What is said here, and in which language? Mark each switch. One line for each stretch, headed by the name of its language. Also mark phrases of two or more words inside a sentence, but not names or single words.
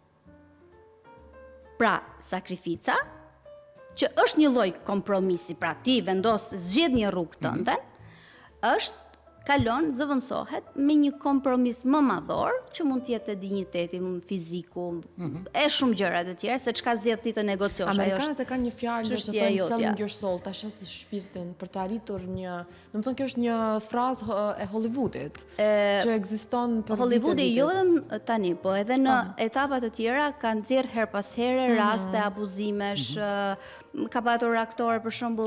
Albanian: Pra, sakrifica, që është një lloj kompromisi, pra ti vendos zgjedh një rrugë tënde, është kalon, zëvendësohet me një kompromis më madhor, që mund të jetë dinjiteti fiziku, e shumë gjëra të tjera, se çka zgjedh ti të negociosh. Amerikanët e kanë një fjalë që thonë
English: selling your soul,
Albanian: ta shes shpirtin për të arritur një, domethënë kjo është një frazë e Hollywoodit, që ekziston për Hollywoodi jo vetëm tani, po edhe në etapa të tjera kanë nxjerr her pas here raste abuzimesh, ka patur aktorë për shembull